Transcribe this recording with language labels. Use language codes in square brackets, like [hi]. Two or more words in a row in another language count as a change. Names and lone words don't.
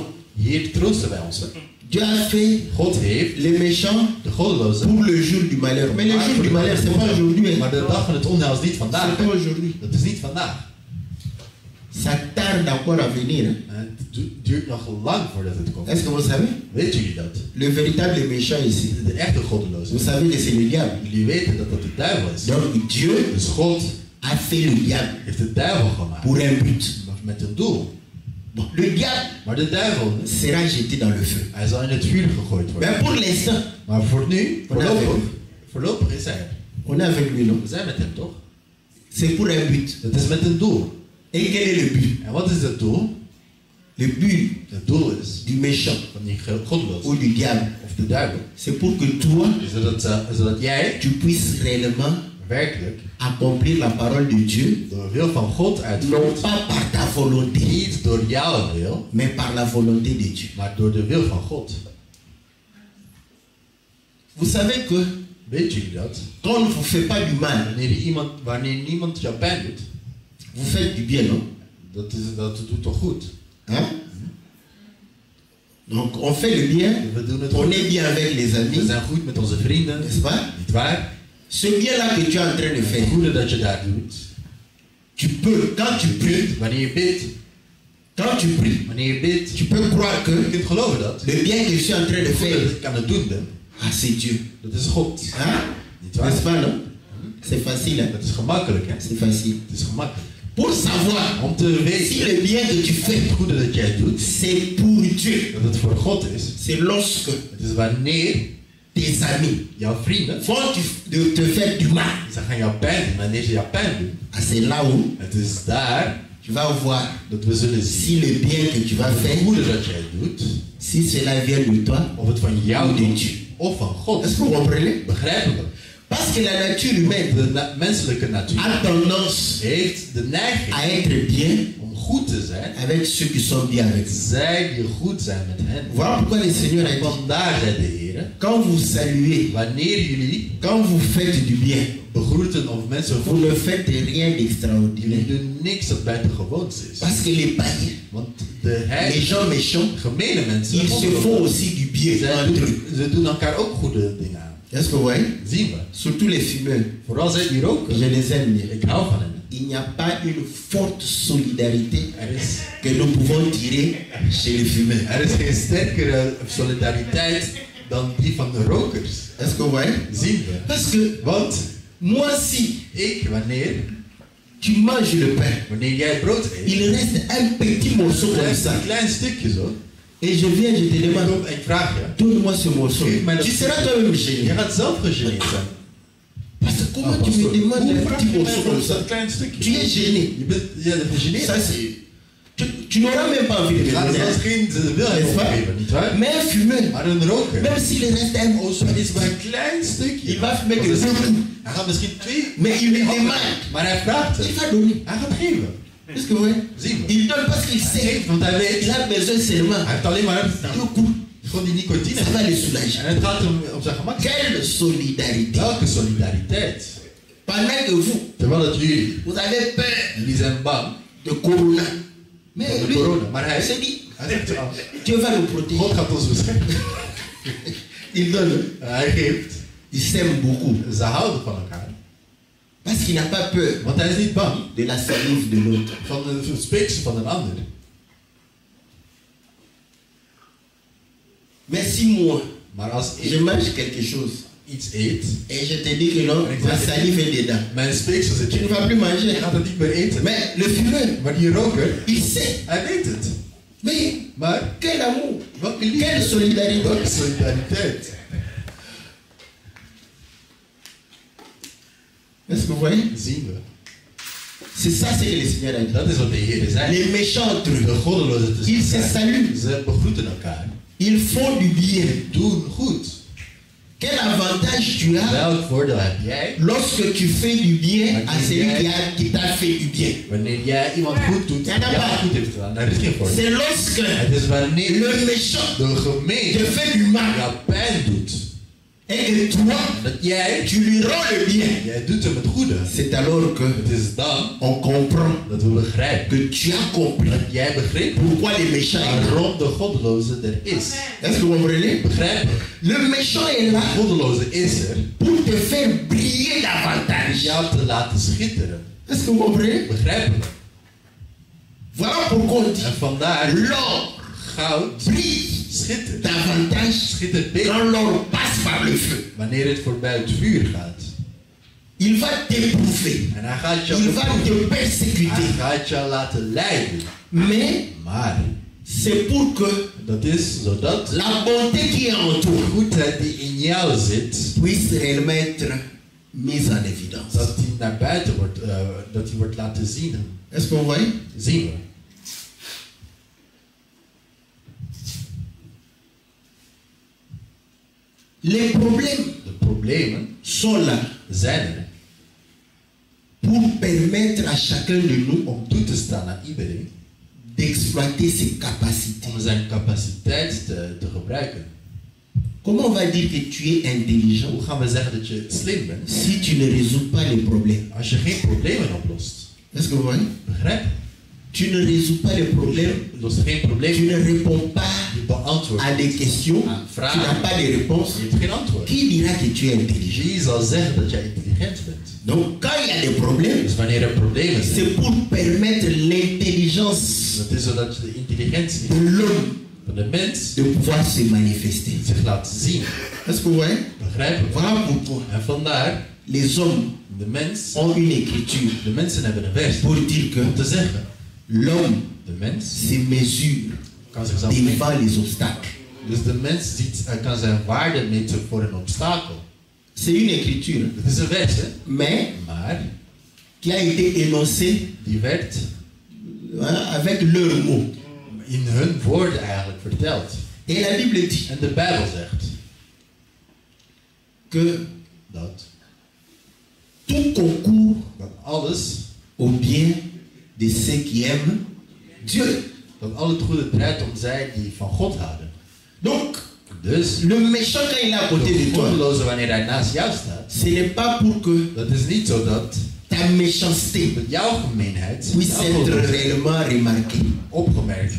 [nl] Hier troosten wij ons. [fr] Dieu a fait [nl] God heeft [fr] les méchants [nl] de goddelozen. [fr] pour le jour du malheur. Mais le jour du malheur, c'est pas aujourd'hui. [nl] Maar [fr] Hein. [nl] de dag van het onheil is niet [fr] C'est [nl] vandaag. [fr] pas aujourd'hui. [nl] Dat is niet vandaag. [fr] Ça tarde encore à venir. Hein. [nl] Het duurt nog lang voordat het komt. [fr] Est-ce que vous savez? [nl] Weten jullie dat? [fr] Le véritable méchant ici, [nl] De echte [fr] vous [nl] goddelozen. [fr] savez que c'est le diable. [nl] Jullie weten dat dat de duivel is. [fr] Donc Dieu [nl] Dus God [fr] a fait le diable [nl] heeft de duivel gemaakt. [fr] pour un but. [nl] Met een doel. [fr] Bon, le diable [nl] Maar de duivel, [fr] sera jeté dans le feu. [nl] hij zal in het vuur gegooid worden. [fr] Mais pour l'instant, [nl] Maar voor nu, Vanavond. voorlopig is hij er. [fr] on est avec lui, non? [nl] We zijn met hem toch? [fr] C'est pour un but. [nl] Het is met een doel. [fr] Et quel est le but? [nl] En wat is het doel? [fr] Le but [nl] Het doel is [fr] du méchant [nl] van die goddeloos [fr] ou du diable, [nl] of de duivel. [fr] c'est pour que toi, [nl] Zodat jij [fr] tu puisses réellement [nl] werkelijk [fr] accomplir la parole de Dieu, [nl] de wil van God [fr] non [nl] uitvoert. [fr] pas par ta volonté, [nl] Niet door jouw wil, [fr] mais par la volonté de Dieu. [nl] maar door de wil van God. [fr] Vous savez que [nl] Weet jullie dat? [fr] quand on ne vous fait pas du mal, [nl] Wanneer niemand jou pijn doet, [fr] vous faites du bien, non? [nl] dat doet toch goed? [fr] Hein? Donc on fait le bien, [nl] We doen het [fr] on [nl] goed. [fr] est bien avec les [nl] We [fr] amis, [nl] zijn goed met onze vrienden, [fr] n'est-ce pas? [nl] niet waar? [fr] Ce bien-là que tu es en train de [nl] Het [fr] faire, [nl] goede dat je daar doet. [fr] tu peux, quand tu pries, [nl] Wanneer je bidt, [fr] tu peux croire [nl] je [fr] que [nl] kunt geloven dat. [fr] le bien que je suis en train de [nl] Het goede [fr] faire, [nl] dat ik aan het doen ben, [fr] ah, c'est Dieu. [nl] dat is God. [fr] Hein? [nl] Niet waar? [fr] N'est-ce pas, non? C'est facile, hein? [nl] Dat is gemakkelijk, hè? [fr] C'est facile. [nl] Het is gemakkelijk. [fr] Pour savoir [nl] Om te [fr] si [nl] weten, [fr] le bien que tu fais, [nl] het goede dat jij doet, [fr] c'est pour Dieu, [nl] dat het voor God is. [fr] c'est lorsque [nl] Het is wanneer [fr] tes amis [nl] jouw vrienden, [fr] vont te faire du mal. [nl] ze gaan jou pijn doen. Wanneer ze jou pijn doen, [fr] Ah, c'est là où [nl] het is daar [fr] tu vas voir [nl] dat we zullen zien. [fr] si le bien que tu vas [nl] Het [fr] faire, [nl] goede dat jij doet, [fr] si cela vient de toi, [nl] of het van jou [fr] ou de [nl] komt, [fr] Dieu. [nl] of van God. [fr] Est-ce que vous comprenez? [nl] Begrijpen we? [fr] Parce que la nature humaine [nl] De menselijke natuur [fr] a tendance [nl] heeft de neiging [fr] à être bien [nl] om goed te zijn. [fr] avec ceux qui sont bien avec nous. [nl] Zij die goed zijn met hen. [fr] Voilà pourquoi le Seigneur a [nl] En [fr] dit, [nl] vandaar zei de Heer, [fr] quand vous saluez, [nl] wanneer jullie [fr] quand vous faites du bien, [nl] begroeten of mensen [fr] vous [nl] goed, [fr] ne faites rien d'extraordinaire. [nl] jullie doen niks dat buitengewoons is. [fr] Parce que les païens, [nl] Want de [fr] les [nl] heilige, [fr] gens méchants, [nl] gemene mensen, [fr] ils se font aussi du bien [nl] zij [fr] entre eux. [nl] ze doen elkaar ook goede dingen aan. [fr] Est-ce que vous voyez? [nl] Zien we. [fr] Surtout les fumeurs. [nl] Vooral zij die roken. [fr] Je les aime bien. [nl] Ik hou van hen. [fr] Il n'y a pas une forte solidarité [nl] Er is, [fr] que nous pouvons tirer chez les fumeurs. [nl] er is geen sterkere solidariteit dan die van de rokers. [fr] Est-ce que vous voyez? [nl] Zien we. [fr] Parce que [nl] Want [fr] moi, si [nl] wanneer [fr] tu manges le pain, [nl] jij brood eet, [fr] il reste un petit morceau comme [nl] blijft [fr] ça. [nl] een klein stukje zo. [fr] Et je viens, je te [nl] Ik [fr] demande, [nl] kom en ik vraag je. [fr] donne-moi ce morceau. Tu seras toi-même [nl] Je [fr] gêné. [nl] gaat zelf gegeneerd zijn. [fr] Parce que comment tu me demandes un petit morceau comme ça? [nl] dat klein stukje? [fr] Tu es gêné. [nl] Je bent gegeneerd. [fr] Ça, c'est... Tu n'auras même pas envie de [nl] Je [fr] me [nl] gaat [fr] donner. [nl] zelfs geen wilheid [fr] N'est-ce pas? [nl] opgeven, nietwaar? [fr] Mais un fumeur, [nl] Maar een roker, [fr] même s'il reste un morceau, [nl] is maar een klein stukje. [fr] il va fumer que deux coups. [nl] Hij gaat misschien twee, [fr] Mais il me demande. [nl] maar hij vraagt [fr] Il [nl] het. [fr] va donner. [nl] Hij gaat geven. [fr] Est-ce que vous voyez? [nl] Zien we. [fr] Il donne parce qu'il [nl] Hij [fr] sait [nl] geeft, want hij weet, [fr] qu'il a besoin seulement [nl] hij heeft alleen maar [fr] deux coups. [nl] gewoon die nicotine. [fr] Ça va le soulager. [nl] En het gaat hem op zijn gemak. [fr] Quelle solidarité. [nl] Welke solidariteit. [fr] Pendant que vous, [nl] Terwijl het jullie, [fr] vous avez peur [nl] jullie zijn bang [fr] de corona. Mais [nl] van de [fr] lui, [nl] corona. Maar hij [fr] s'est dit, [nl] hij zegt, [fr] ah, Dieu va nous protéger. [nl] God gaat ons beschermen. [fr] Il donne. [nl] Hij geeft. [fr] Il s'aime beaucoup. [nl] Ze houden van elkaar. [fr] Parce qu'il n'a pas peur [nl] Want hij is niet bang [fr] de la salive de l'autre. [nl] van de speeksel van een ander. [fr] Mais si moi, [nl] Maar als [fr] je [nl] ik [fr] mange quelque chose [nl] iets eet, [fr] et je te dis que non, ma salive est dedans, [nl] mijn speeksel zit [fr] tu ne [nl] erin, [fr] vas plus manger. [nl] je gaat het niet meer eten. [fr] Mais le fumeur, [nl] Maar die roker, [fr] il sait. [nl] hij weet het. [fr] Mais [nl] Maar [fr] quel amour, [nl] welke [fr] quelle [nl] liefde, [fr] solidarité. [nl] welke solidariteit. [fr] Est-ce que vous voyez? [nl] Zien we. [fr] C'est ça ce que le Seigneur a dit. [nl] Dat is wat de Heer zei. [fr] Les méchants entre eux, [nl] De goddelozen tussen [fr] ils se [nl] elkaar. [fr] saluent, [nl] Ze begroeten elkaar. [fr] ils font du bien. [nl] Doen goed. [fr] Quel avantage tu as [nl] Welk voordeel heb jij [fr] lorsque tu fais du bien à celui qui t'a fait du bien? [nl] wanneer jij iemand goed doet, Ja, dat jou waar. goed heeft gedaan? Daar is geen voordeel. [fr] C'est lorsque [nl] Het is wanneer [fr] le méchant [nl] de [fr] te [nl] gemeente [fr] fait du mal [nl] jou pijn doet, [fr] et que toi, [nl] dat jij [fr] tu lui rends le bien. [nl] jij doet hem het goede. [fr] C'est alors que [nl] Het is dan [fr] on comprend [nl] dat we begrijpen [fr] que tu as compris [nl] dat jij begrepen [fr] pourquoi les méchants est là. [nl] waarom de goddeloze er is. [fr] Est-ce que vous comprenez? [nl] Begrijpen? [fr] Le méchant est là [nl] De goddeloze is er [fr] pour te faire briller [nl] om [fr] davantage. [nl] jou te laten schitteren. [fr] Est-ce que vous comprenez? [nl] Begrijpen? [fr] Voilà pourquoi on dit [nl] En vandaar [fr] l'or [nl] goud [fr] brille [nl] schittert. [fr] davantage [nl] Schittert beter [fr] quand l'or passe par le feu. [nl] wanneer het voorbij het vuur gaat. [fr] Il va t'éprouver. [nl] En hij gaat jou [fr] Il va te [nl] hij [fr] persécuter. [nl] gaat jou laten lijden. [fr] Mais [nl] Maar [fr] c'est pour que [nl] dat is zodat [fr] la bonté qui est en [nl] de [fr] toi [nl] goedheid die in jou zit, [fr] puisse réellement être mise en évidence. [nl] dat die naar buiten wordt, dat die wordt laten zien. [fr] Est-ce que vous voyez? [nl] Zien we. [fr] Les problèmes [nl] De problemen [fr] sont là [nl] zijn er [fr] pour permettre à chacun de nous [nl] om toe te staan aan iedereen [fr] d'exploiter ses capacités. [nl] om zijn capaciteit te gebruiken. [fr] Comment on va dire que tu es intelligent [nl] Hoe gaan we zeggen dat je slim bent [fr] si tu ne résous pas les problèmes? [nl] als je geen problemen oplost? [fr] Est-ce que vous voyez? [nl] Begrijp? [fr] Tu ne résous pas les problèmes, [nl] Je lost geen [fr] tu [nl] probleem. [fr] ne réponds pas [nl] Je beantwoordt. [fr] à des questions, [nl] Aan [fr] tu [nl] vragen. [fr] n'as pas de réponses. [nl] Je hebt geen antwoord. [fr] Qui dira que tu es intelligent? [nl] Wie zal zeggen dat jij intelligent bent? [fr] Donc quand il y a des problèmes, [nl] Dus wanneer er problemen zijn, [fr] c'est pour permettre l'intelligence [nl] dat is zodat je de intelligentie [fr] de l'homme [nl] van de mens [fr] de pouvoir se manifester. [nl] zich laat zien. [fr] Est-ce que vous voyez? [nl] Begrijpen? [fr] Voilà pourquoi [nl] En vandaar, [fr] les hommes [nl] de mens, [fr] ont une écriture [nl] de mensen hebben een vers [fr] pour dire que [nl] om te zeggen, [fr] l'homme [nl] de mens [fr] se mesure [nl] kan zichzelf meten. [fr] devant les obstacles. [nl] Dus de mens kan zijn waarde meten voor een obstakel. [fr] C'est une écriture, [nl] Het is een vers, hè? [fr] mais [nl] Maar [fr] qui a été énoncée [nl] die werd [fr] avec leurs mots. [nl] in hun woorden eigenlijk verteld. [fr] Et la Bible dit [nl] En de Bijbel zegt [fr] que [nl] dat [fr] tout concourt [nl] alles, [fr] au bien de ceux qui aiment Dieu. [nl] dat al het goede draait om zij die van God houden. [fr] Donc, [nl] Dus [fr] le méchant quand il est à côté de [nl] de [fr] toi, [nl] goddeloze wanneer hij naast jou staat, [fr] ce n'est pas pour que [nl] dat is niet zo dat [fr] ta méchanceté [nl] jouw gemeenheid [fr] puisse [nl] jouw [fr] être [nl] goddeloosheid [fr] réellement remarquée. [nl] opgemerkt.